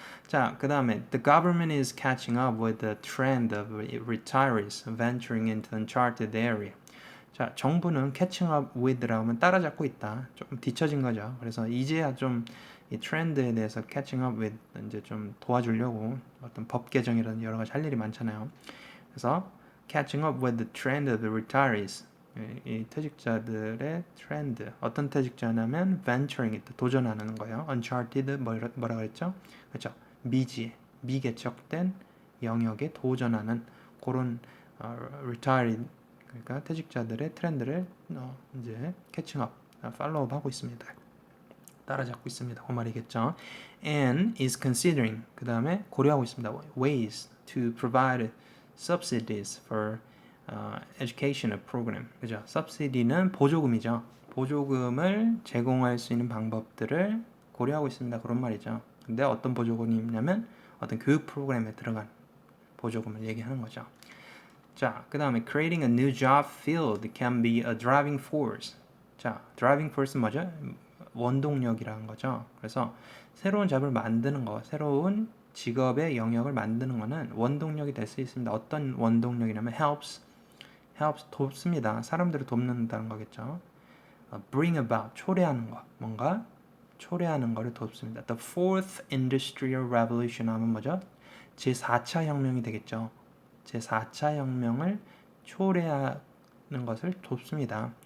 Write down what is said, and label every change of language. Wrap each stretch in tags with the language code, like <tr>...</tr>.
<en>자, 그 다음에 The government is catching up with the trend of retirees venturing into uncharted area.</en> <ko>자, 정부는</ko> <en>catching up with</en> <ko>라고 하면 따라잡고 있다. 좀 뒤처진 거죠. 그래서 이제야 좀 이 트렌드에 대해서</ko> <en>catching up with</en> <ko>이제 좀 도와주려고 어떤 법 개정이라든 여러 가지 할 일이 많잖아요.</ko> <en>그래서 catching up with the trend of the retirees.</en> <ko>이 퇴직자들의 트렌드. 어떤 퇴직자냐면 venturing, 도전하는 거예요. uncharted 뭐라 그랬죠? 그렇죠. 미개척된 영역에 도전하는 그런 retired 그러니까 퇴직자들의 트렌드를 이제</ko> <en>catching up,</en> <ko>팔로우업 하고 있습니다. 따라잡고 있습니다. 그 말이겠죠.</ko> <en>And is considering</en> <ko>그 다음에 고려하고 있습니다.</ko> <en>ways to provide subsidies for educational program.</en> <ko>그죠? subsidy는 보조금이죠. 보조금을 제공할 수 있는 방법들을 고려하고 있습니다. 그런 말이죠. 근데 어떤 보조금이 있냐면 어떤 교육 프로그램에 들어간 보조금을 얘기하는 거죠.</ko> <en>자, 그 다음에 creating a new job field can be a driving force.</en> <ko>자, driving force는 뭐죠? 원동력이라는 거죠. 그래서 새로운 잡을 만드는 거, 새로운 직업의 영역을 만드는 거는 원동력이 될 수 있습니다. 어떤 원동력이냐면 helps 돕습니다. 사람들을 돕는다는 거겠죠.</ko> <en>bring about,</en> <ko>초래하는 거, 뭔가 초래하는 거를 돕습니다.</ko> <en>The fourth industrial revolution</en> <ko>하면 뭐죠? 제4차 혁명이 되겠죠. 제4차 혁명을 초래하는 것을 돕습니다.</ko>